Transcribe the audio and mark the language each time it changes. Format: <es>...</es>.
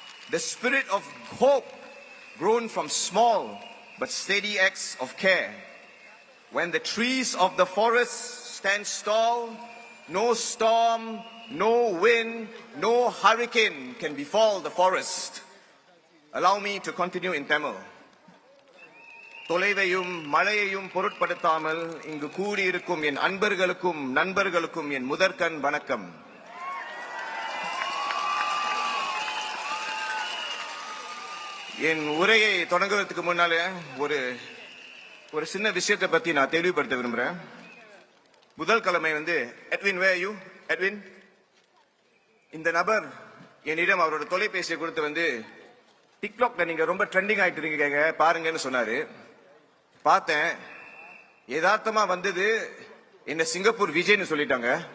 <en>The spirit of hope grown from small but steady acts of care. When the trees of the forest stand tall, no storm, no wind, no hurricane can befall the forest. Allow me to continue in Tamil.</en> <ta>தொலைவையும் மழையையும் பொருட்படுத்தாமல் இங்கு கூடியிருக்கும் என் அன்பர்களுக்கும் நண்பர்களுக்கும் என் முதற்கண் வணக்கம். என் உரையை தொடங்குவதற்கு முன்னாலே ஒரு சின்ன விஷயத்தை பத்தி நான் தெளிவுபடுத்த விரும்புறேன். முதல் கிழமை Edwin,</ta> <en>where are you?</en> <ta>Edwin, இந்த நபர் என்னிடம் அவரோட தொலைபேசியை கொடுத்து டிக்டாக்ல நீங்க ரொம்ப ட்ரெண்டிங் ஆயிட்டு இருக்கீங்க பாருங்கன்னு சொன்னாரு. பார்த்தேன், யதார்த்தமா என்ன சிங்கப்பூர் விஜய்னு சொல்லிட்டாங்க.</ta>